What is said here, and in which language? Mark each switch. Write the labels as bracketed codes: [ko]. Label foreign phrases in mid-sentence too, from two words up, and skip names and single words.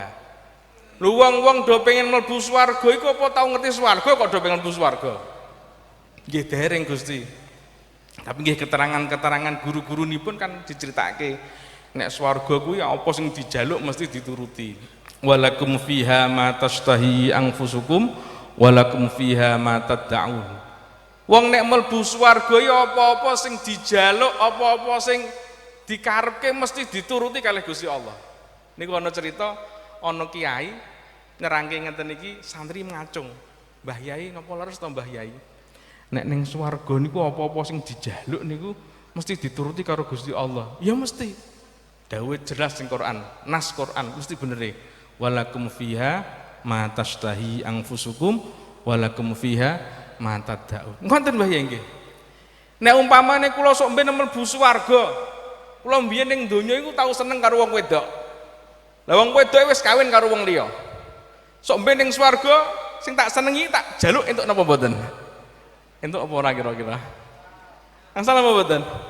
[jv] Lu wong-wong do pengen mlebu swarga iku apa tau ngerti swarga kok do pengen mlebu swarga? Nggih dereng Gusti. Tapi nggih keterangan-keterangan guru-gurunipun kan diceritake nek swarga kuwi apa sing dijaluk mesti dituruti. [ar] ولكم فيها ما تشتهي أنفسكم ولكم فيها ما تدعون. [jv] Wong nek mlebu swarga ya apa-apa sing dijaluk, apa-apa sing dikarepke mesti dituruti kalih Gusti Allah. Niku ana cerita ana kiai nerangke ngeten iki santri ngacung. Mbah Yai napa leres to Mbah Yai? Nek ning swarga niku apa-apa sing dijaluk niku mesti dituruti karo Gusti Allah. Ya mesti. Dawuh jelas ning Quran, nas Quran mesti benere. [ar] ولكم فيها ما تشتهي أنفسكم ولكم فيها ما تدعون. [jv] Ngoten Mbah Yai nggih. Nek umpamane kula sok mben mlebu swarga, kula mbiyen ning donya iku tau seneng karo wong wedok. Lah wong wedok wis kawin karo wong liya. Sok mben ning swarga sing tak senengi tak jaluk entuk napa mboten? Entuk apa ora kira-kira? Angsal apa mboten?